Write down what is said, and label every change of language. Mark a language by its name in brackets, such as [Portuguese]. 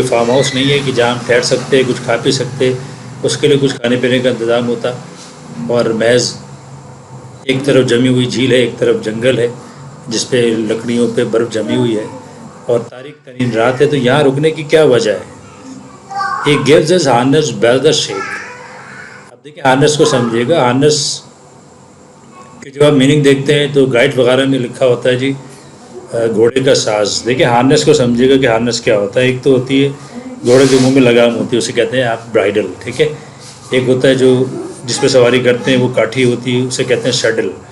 [Hindi] कोई farm house नहीं है कि जहाँ हम ठहर सकते, कुछ खा पी सकते, उसके लिए कुछ खाने पीने का इंतज़ाम होता, और महज एक तरफ जमी हुई झील है, एक तरफ जंगल है जिस पे लकड़ियों पे बर्फ़ जमी हुई है और तारीख तरीन रात है. तो यहाँ रुकने की क्या वजह है. [English] He gives his harness bell the shake. [Hindi] अब देखिए हार्नेस को समझिएगा. हार्नेस के जब आप मीनिंग देखते हैं तो गाइड वगैरह में लिखा होता है जी घोड़े का साज. देखिए हार्नेस को समझिएगा कि हार्नेस क्या होता है. एक तो होती है घोड़े के मुंह में लगाम होती है, उसे कहते हैं आप ब्राइडल. ठीक है. एक होता है जो जिस पे सवारी करते हैं वो काठी होती है, उसे कहते हैं सैडल.